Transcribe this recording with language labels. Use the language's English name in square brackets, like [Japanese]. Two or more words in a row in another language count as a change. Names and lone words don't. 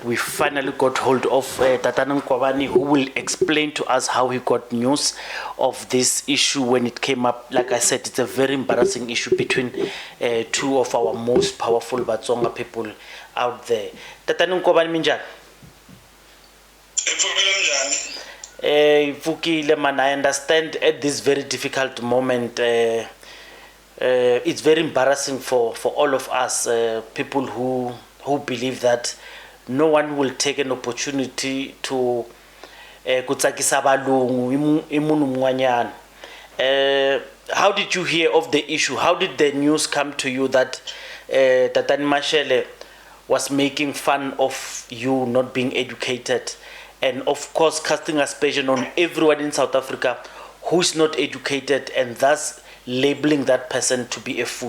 [English] We finally got hold of Kulani Nkovani, who will explain to us how he got news of this issue when it came up. Like I said, it's a very embarrassing issue between two of our most powerful Tsonga people out there. Kulani Nkovani minjani? I understand at this very difficult moment. It's very embarrassing for all of us, people who believe that no one will take an opportunity to [Tsonga] kutsakisa balungu imunhu mwanyana. [English] How did you hear of the issue? How did the news come to you that Tatani Mashele was making fun of you not being educated, and of course casting aspersion on everyone in South Africa who's not educated, and thus labeling that person to be a fool?